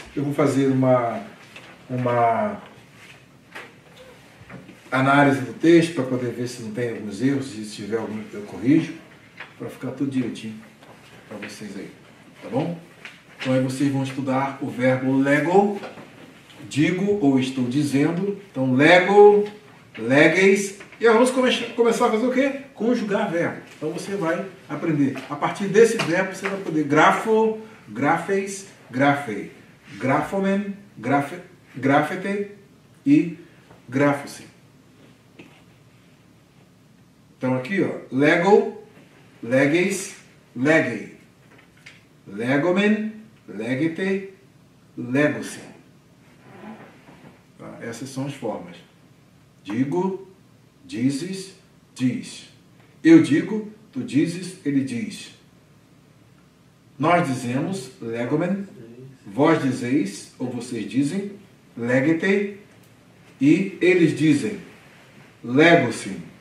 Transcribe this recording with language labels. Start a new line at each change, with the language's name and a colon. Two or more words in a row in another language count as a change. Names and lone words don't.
Portuguese: Eu vou fazer uma análise do texto para poder ver se não tem alguns erros, se tiver algum eu corrijo, para ficar tudo direitinho para vocês aí, tá bom? Então aí vocês vão estudar o verbo lego, digo ou estou dizendo. Então
Greek: λέγω, λέγεις,
Portuguese: e vamos começar a fazer o quê? Conjugar verbo. Então você vai aprender. A partir desse verbo você vai poder grafo,
Greek: γράφεις, γράφει, γράφομεν, γράφετε e γράφουσι.
Portuguese: Então aqui, ó, lego,
Greek: λέγεις, λέγει, λέγομεν, λέγετε, λέγουσι.
Portuguese: Tá? Essas são as formas. Digo, dizes, diz. Eu digo, tu dizes, ele diz. Nós dizemos, legomen, vós dizeis, ou vocês dizem, legete, e eles dizem, legose.